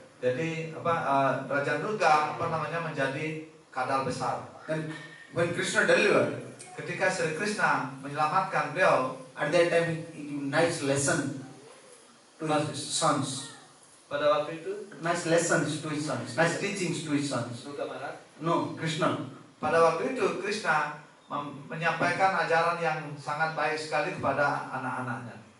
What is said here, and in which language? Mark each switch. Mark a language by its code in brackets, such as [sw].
[id] jadi Raja Druga menjadi kadal besar. [en] And when Krishna delivered, [id] Ketika Sri Krishna menyelamatkan beliau, [en] at that time he gave nice lesson to his sons. [id] pada waktu itu [en] Nice lessons to his sons, nice teachings to his sons. [id] Druga Maharaj, [en] No, Krishna. [id] pada waktu itu Krishna menyampaikan ajaran yang sangat baik sekali kepada anak-anaknya.